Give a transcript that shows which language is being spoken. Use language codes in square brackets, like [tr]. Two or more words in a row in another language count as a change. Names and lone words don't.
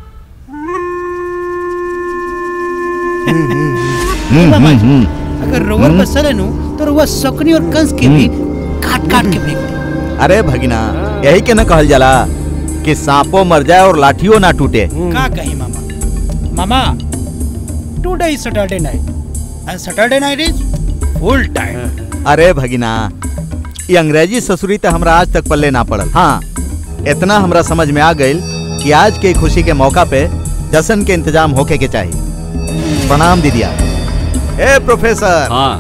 [bho] अगर रोवर बसल है नु तो रोवर सकनी और कंस के भी काट काट के फेंक दे। अरे भगिना, यही के न कहल जाला कि सांपो मर जाए और लाठियों ना टूटे। का कही मामा? मामा, [en] today is Saturday night and Saturday night is full time. [bho] अरे भगिना, ये अंग्रेजी ससुरी तो हमरा आज तक पल्ले ना पड़ल। हाँ, इतना हमरा समझ में आ गइल कि आज के खुशी के मौका पे जश्न के इंतजाम होके के चाहिए। प्रणाम दीदिया। ए प्रोफेसर। हाँ,